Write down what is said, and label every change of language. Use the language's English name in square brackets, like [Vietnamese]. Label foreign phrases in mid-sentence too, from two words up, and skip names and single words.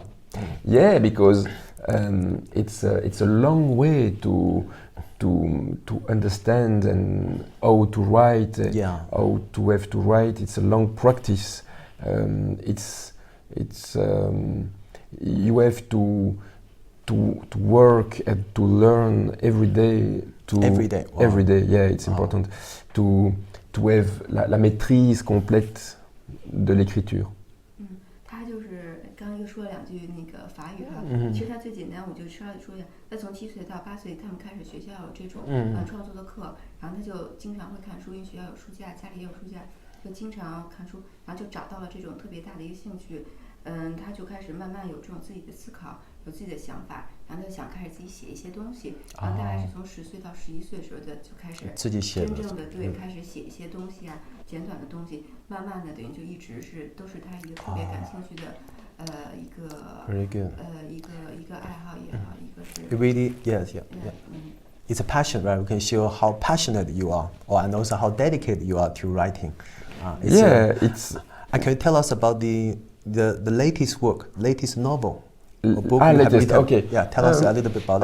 [English] Yeah, because it's a long way to understand and how to write, how to have to write. It's a long practice. You have to work and to learn every day. Every day. Wow. Every day. Yeah, it's important to have [French] la maîtrise complète de l'écriture. [Chinese] 他就是刚刚又说了2句那个法语哈，其实他最简单，我就稍微说一下。他从7岁到8岁，他们开始学校有这种创作的课，然后他就经常会看书，因为学校有书架，家里也有书架，就经常看书，然后就找到了这种特别大的一个兴趣。他就开始慢慢有这种自己的思考，有自己的想法，然后他就想开始自己写一些东西，然后大概是从10岁到11岁的时候就开始自己写，真正的开始写一些东西啊，简短的东西，慢慢的等于就一直都是他一个特别感兴趣的一个爱好也好，一个是。 [English] It really, yeah. It's a passion, right? We can show how passionate you are, and also how dedicated you are to writing. Can you tell us about the latest work, latest novel or book you have written? Okay. Yeah, tell us a little bit about it.